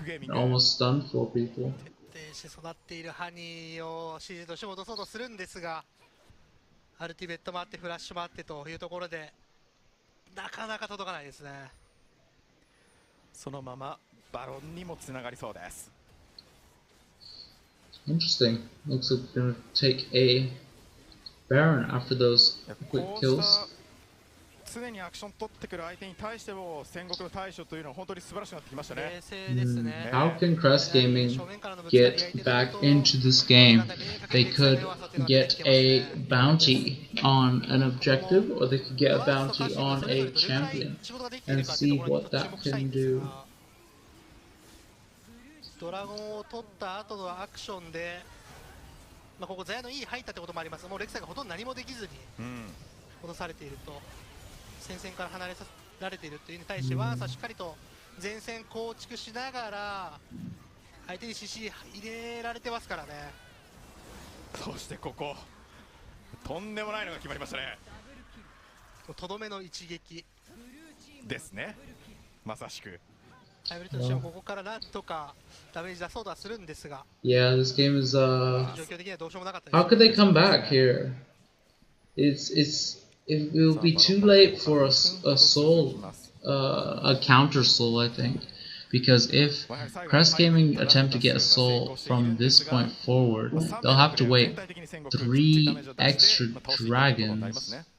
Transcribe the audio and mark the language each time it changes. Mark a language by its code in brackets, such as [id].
[en] It almost stunned 4 people. [ja] 育っているハニーを CG として戻そうとするんですが、アルティメットもあってフラッシュもあってというところでなかなか届かないですね。そのままバロンにもつながりそうです。 [en] Interesting. Looks like we're gonna take a Baron after those quick kills. [ja] 常にアクション取ってくる相手に対しても戦国の対処というのは本当に素晴らしくなってきましたね。 [en] How can Crest Gaming get back into this game? They could get a bounty on an objective, or they could get a bounty on a champion, and see what that can do. [ja] ドラゴンを取った後のアクションで、ここザヤのいい入ったってこともあります。もうレクサがほとんど何もできずに落とされていると、戦線から離れさせられているというに対してはしっかりと前線構築しながら相手に CC 入れられてますからね。そしてこことんでもないのが決まりましたね。とどめの一撃ですね。まさしく。ハイブリッドとしてはここからなんとかダメージ出そうとはするんですが、 [en] Yeah, this game is [ja] 状況的にはどうしようもなかったです。 [en] How could they come back here? It will be too late for a soul, a counter soul, I think, because if Crest Gaming attempt to get a soul from this point forward, they'll have to wait 3 extra dragons.